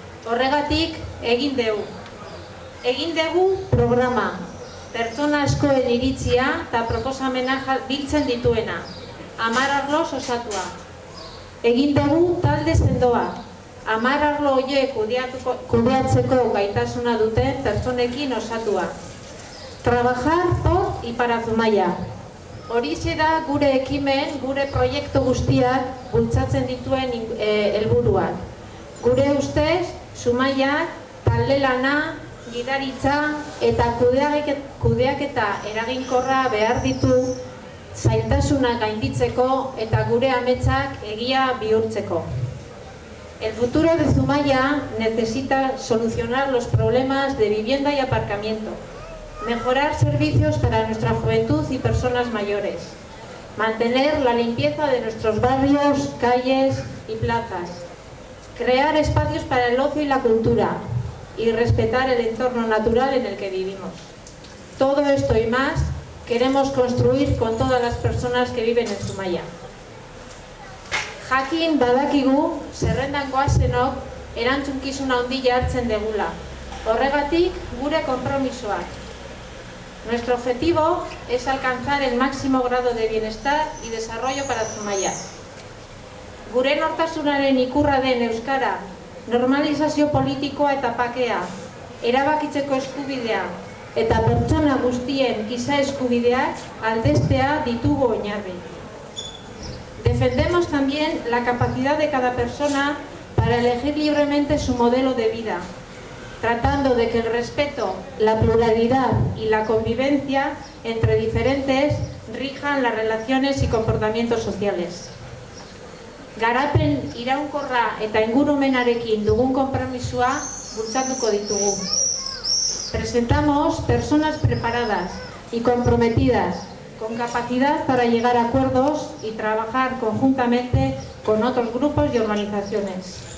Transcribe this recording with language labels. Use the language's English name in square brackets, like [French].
[Basque] Horregatik egin dugu. Egin dugu programa. Pertsona askoen iritzia eta proposamena biltzen dituena. 10 arloz osatua. Egin dugu talde sendoa. 10 arlo horiek kudeatzeko gaitasuna duten pertsonekin osatua. [Spanish] Trabajar por y para Zumaia. [Basque] Horixe da gure ekimen, gure proiektu guztiak bultzatzen dituen helburuak. Gure ustez, Zumaiak talde lana, gidaritza eta kudeaketa eraginkorra behar ditu zailtasunak gainditzeko eta gure ametsak egia bihurtzeko. [Spanish] El futuro de Zumaia necesita solucionar los problemas de vivienda y aparcamiento, mejorar servicios para nuestra juventud y personas mayores, mantener la limpieza de nuestros barrios, calles y plazas, crear espacios para el ocio y la cultura y respetar el entorno natural en el que vivimos. Todo esto y más queremos construir con todas las personas que viven en Zumaia. [Basque] Jakin badakigu zerrendan goazenok erantzunkizun handia hartzen degula. Horregatik gure konpromisoak. [Spanish] Nuestro objetivo es alcanzar el máximo grado de bienestar y desarrollo para Zumaia. [Basque] Gure nortasunaren ikurra den euskara, normalizazio politikoa eta pakea, erabakitzeko eskubidea eta pertsona guztien giza eskubideak aldeztea ditugu oinarri. [Spanish] Defendemos también la capacidad de cada persona para elegir libremente su modelo de vida, tratando de que el respeto, la pluralidad y la convivencia entre diferentes rijan las relaciones y comportamientos sociales. [Basque] Garapen iraunkorra eta ingurumenarekin dugun konpromisoa bultzatuko ditugu. [Spanish] Presentamos personas preparadas y comprometidas, con capacidad para llegar a acuerdos y trabajar conjuntamente con otros grupos y organizaciones.